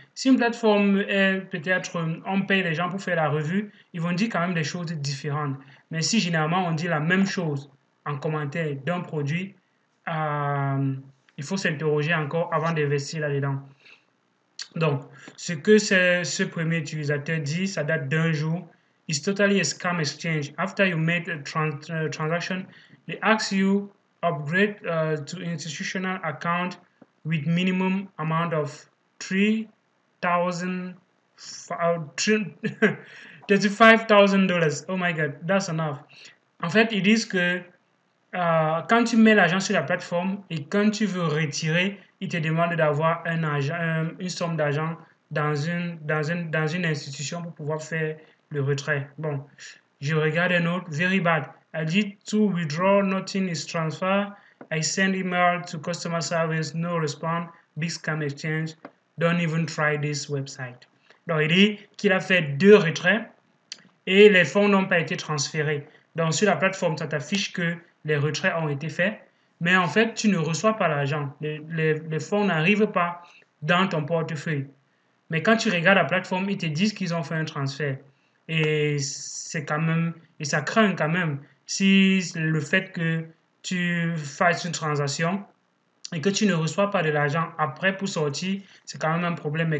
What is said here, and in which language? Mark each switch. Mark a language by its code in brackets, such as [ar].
[fr] Si une plateforme est peut-être, on paye les gens pour faire la revue, ils vont dire quand même des choses différentes. Mais si généralement on dit la même chose en commentaire d'un produit, il faut s'interroger encore avant d'investir là-dedans. Donc, ce que ce premier utilisateur dit, ça date d'un jour. [en] It's totally a scam exchange. After you made a transaction, they ask you upgrade to institutional account with minimum amount of 3,000 $35,000. Oh my God, that's enough. [fr] En fait, ils disent que quand tu mets l'argent sur la plateforme et quand tu veux retirer, il te demande d'avoir une somme d'argent dans une institution pour pouvoir faire le retrait. Bon, je regarde un autre, [en] very bad. I did to withdraw, nothing is transferred. I send email to customer service, no response. Big scam exchange. Don't even try this website. [fr] Donc, il dit qu'il a fait 2 retraits et les fonds n'ont pas été transférés. Donc, sur la plateforme, ça t'affiche que les retraits ont été faits, mais en fait, tu ne reçois pas l'argent. Les fonds n'arrivent pas dans ton portefeuille. Mais quand tu regardes la plateforme, ils te disent qu'ils ont fait un transfert. Et c'est quand même, et ça craint quand même si le fait que tu fasses une transaction et que tu ne reçois pas de l'argent après pour sortir, c'est quand même un problème.